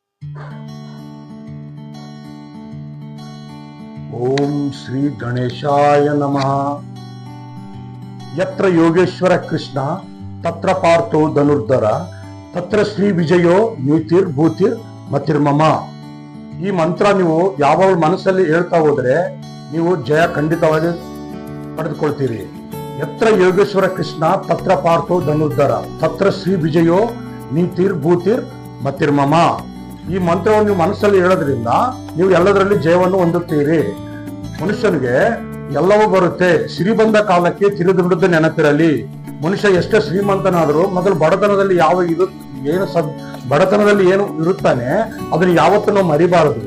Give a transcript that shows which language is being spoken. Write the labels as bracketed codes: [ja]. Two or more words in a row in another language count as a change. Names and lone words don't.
[sa] ಓಂ ಶ್ರೀ ಗಣೇಶಾಯ ನಮಃ. ಯತ್ರ ಯೋಗೇಶ್ವರ ಕೃಷ್ಣ ತತ್ರ ಪಾರ್ಥೋ ಧನುರ್ಧರ ತತ್ರ ಶ್ರೀ ವಿಜಯೋ ನೀತಿರ್ ಭೂತಿರ್ ಮತಿರ್ಮಮ. [kn] ಈ ಮಂತ್ರ ನೀವು ಯಾವಾಗ ಮನಸ್ಸಲ್ಲಿ ಹೇಳ್ತಾ ಹೋದ್ರೆ ನೀವು ಜಯ ಖಂಡಿತವಾಗಿ ಪಡೆದುಕೊಳ್ತೀರಿ. [sa] ಯತ್ರ ಯೋಗೇಶ್ವರ ಕೃಷ್ಣ ತತ್ರ ಪಾರ್ಥೋ ಧನುರ್ಧರ ತತ್ರ ಶ್ರೀ ವಿಜಯೋ ನೀತಿರ್ ಭೂತಿರ್ ಮತಿರ್ಮಮ. [kn] ಈ ಮಂತ್ರವನ್ನು ನೀವು ಮನಸ್ಸಲ್ಲಿ ಹೇಳೋದ್ರಿಂದ ನೀವು ಎಲ್ಲದರಲ್ಲಿ ಜಯವನ್ನು ಹೊಂದುತ್ತೀರಿ. ಮನುಷ್ಯನಿಗೆ ಎಲ್ಲವೂ ಬರುತ್ತೆ. ಸಿರಿ ಬಂದ ಕಾಲಕ್ಕೆ ತಿರುದುಬಿಡುದು ನೆನಪಿರಲಿ. ಮನುಷ್ಯ ಎಷ್ಟೇ ಶ್ರೀಮಂತನಾದರೂ ಮೊದಲು ಬಡತನದಲ್ಲಿ ಬಡತನದಲ್ಲಿ ಏನು ಇರುತ್ತಾನೆ ಅದನ್ನು ಯಾವತ್ತೂ ನಾವು ಮರಿಬಾರದು.